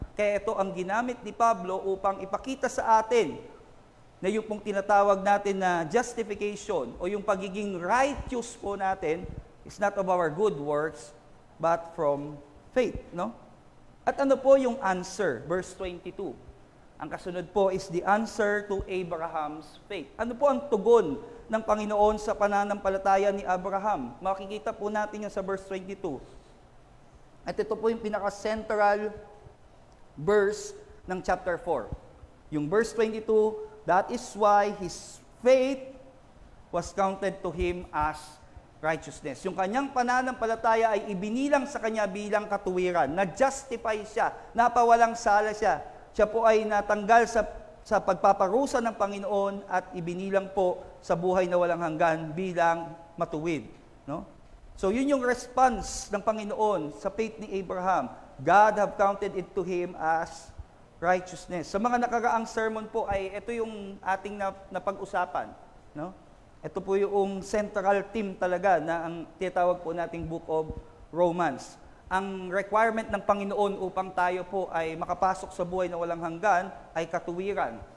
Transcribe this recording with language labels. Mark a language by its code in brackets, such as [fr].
[tl] Kaya ito ang ginamit ni Pablo upang ipakita sa atin na yung pong tinatawag natin na justification o yung pagiging righteous po natin [en] is not of our good works but from faith, [tl] no? At ano po yung answer? Verse 22. Ang kasunod po [en] is the answer to Abraham's faith. [tl] Ano po ang tugon ng Panginoon sa pananampalataya ni Abraham? Makikita po natin yan sa verse 22. At ito po yung pinaka-central verse ng chapter 4. [en] Yung verse 22, that is why his faith was counted to him as righteousness. [tl] Yung kanyang pananampalataya ay ibinilang sa kanya bilang katuwiran. Na-justify siya, napawalang sala siya. Siya po ay natanggal sa pagpaparusa ng Panginoon at ibinilang po sa buhay na walang hanggan bilang matuwid. No? So yun yung response ng Panginoon sa faith ni Abraham. [en] God have counted it to him as righteousness. [tl] Sa mga nakaraang sermon po ay ito yung ating napag-usapan. No? Ito po yung central theme talaga na ang tinatawag po nating Book of Romans. Ang requirement ng Panginoon upang tayo po ay makapasok sa buhay na walang hanggan ay katuwiran.